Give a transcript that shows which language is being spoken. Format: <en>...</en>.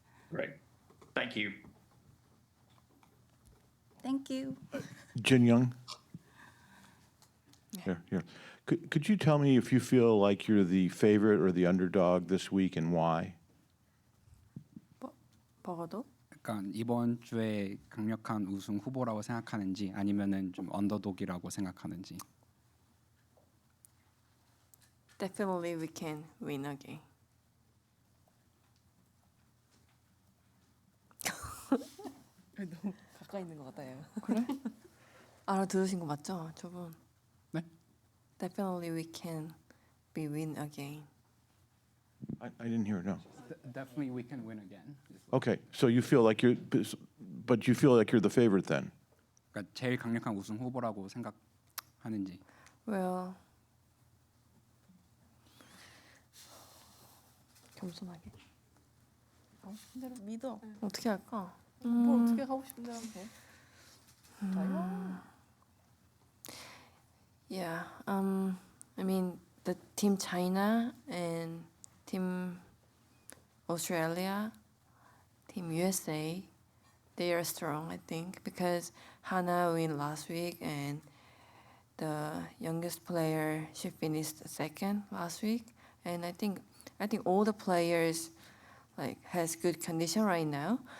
<en>Great. Thank you. Thank you. Jin Young? Here. Could you tell me if you feel like you're the favorite or the underdog this week and why?</en> <ko>버거도? 약간 이번 주에 강력한 우승 후보라고 생각하는지 아니면은 좀 언더독이라고 생각하는지.</ko> <en>Definitely we can win again.</en> <ko>너무 가까이 있는 것 같아요. 그래? 알아들으신 거 맞죠, 저분? 네?</ko> <en>Definitely we can be win again. I didn't hear, no. Definitely we can win again. Okay, so you feel like but you feel like you're the favorite then?</en> <ko>그러니까 제일 강력한 우승 후보라고 생각하는지. Well, 겸손하게. 근데 믿어. 어떻게 할까? 뭐 어떻게 하고 싶은 대로 하면 돼.</ko> <en>Yeah, I mean the team China and team Australia, team USA, they are strong, I think, because Hana win last week and the youngest player, she finished second last week, and I think all the players like has good condition right now.</en>